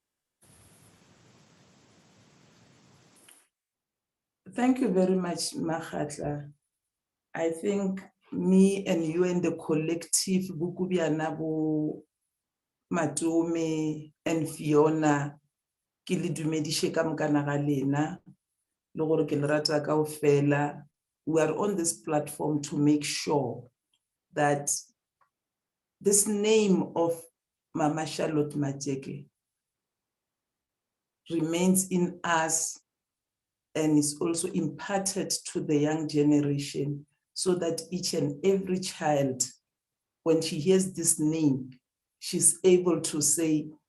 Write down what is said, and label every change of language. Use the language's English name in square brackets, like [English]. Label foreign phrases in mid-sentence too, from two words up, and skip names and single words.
[English] Thank you very much, Makhatla. I think me and you and the collective, Bukubianabu, Matome, and Fiona, [Northern Sotho] ke le dumedishe ka mokana ga lena le gore ke le rata kaofela [English] we are on this platform to make sure that this name of Mama Charlot Maxeke remains in us and is also imparted to the young generation, so that each and every child, when she hears this name, she's able to say,